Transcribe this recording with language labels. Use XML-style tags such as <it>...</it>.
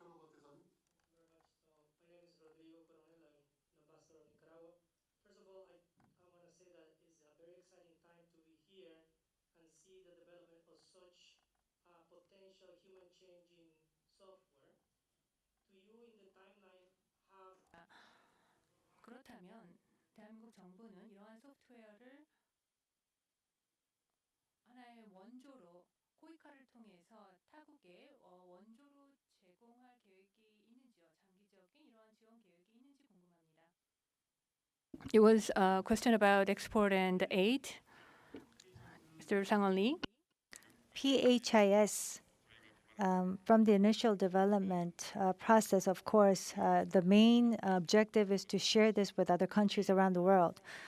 <en>My name is Rodrigo Coronel. I'm an ambassador of Nicaragua. First of all, I want to say that it's a very exciting time to be here and see the development of such potential human-changing software. Do you, in the timeline, have</en> <ko>그렇다면 대한민국 정부는 이러한 소프트웨어를 하나의 원조로 코이카를 통해서 타국에 원조로 제공할 계획이 있는지요? 장기적인 이러한 지원 계획이 있는지 궁금합니다.</ko> <en>It was a question about export and aid. Mr. Shanghan Lee. PHIS, from the initial development process, of course, the main objective is to share this with other countries around the world.</en>